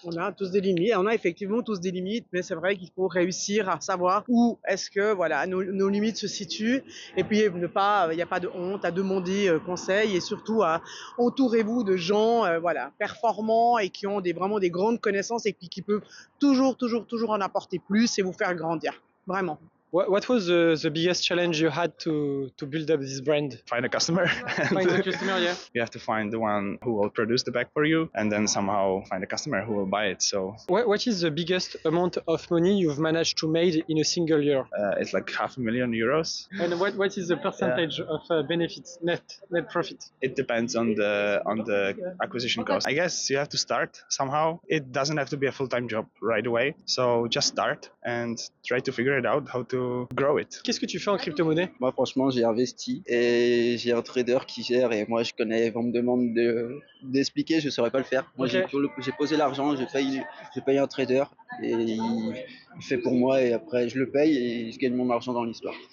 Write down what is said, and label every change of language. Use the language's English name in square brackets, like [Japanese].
[French] On a tous des limites, on a effectivement tous des limites, mais c'est vrai qu'il faut réussir à savoir où est-ce que nos limites se situent, et puis il n'y a pas de honte à demander conseil, et surtout entourez-vous de gens performants et qui ont vraiment des grandes connaissances et qui peuvent toujours en apporter plus et vous faire grandir, vraiment. [English] What was the biggest challenge you had to build up this brand? Find a customer. Find the customer, yeah. You have to find the one who will produce the bag for you, and then somehow find a customer who will buy it. So What is the biggest amount of money you've managed to make in a single year? it's like €500,000. And what is the percentage of benefits, net profit? It depends on the acquisition cost. I guess you have to start somehow. It doesn't have to be a full-time job right away. So just start and try to figure it out how to grow it. [French] Qu'est-ce que tu fais en crypto-monnaie? Moi, franchement, j'ai investi et j'ai un trader qui gère et moi, je connais. On me demande d'expliquer, je saurais pas le faire. Moi, Ok. j'ai posé l'argent, je paye un trader et il fait pour moi et après, je le paye et je gagne mon argent dans l'histoire.